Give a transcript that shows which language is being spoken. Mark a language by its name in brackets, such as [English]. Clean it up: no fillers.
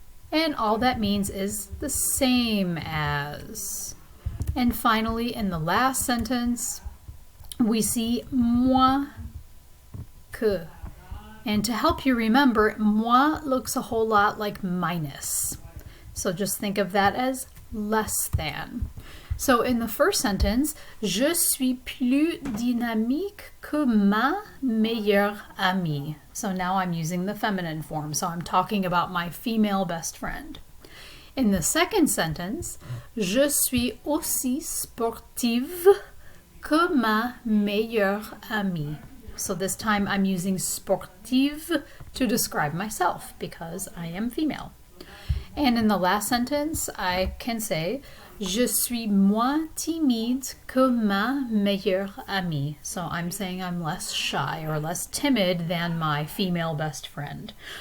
[English] And all that means is the same as. And finally, in the last sentence, we see moins que. And to help you remember, moins looks a whole lot like minus. So just think of that as less than. So in the first sentence, [French] je suis plus dynamique que ma meilleure amie. [English] So now I'm using the feminine form, so I'm talking about my female best friend. In the second sentence, [French] je suis aussi sportive que ma meilleure amie. [English] So this time I'm using sportive to describe myself because I am female. And in the last sentence, I can say, [French] je suis moins timide que ma meilleure amie. [English] So I'm saying I'm less shy or less timid than my female best friend.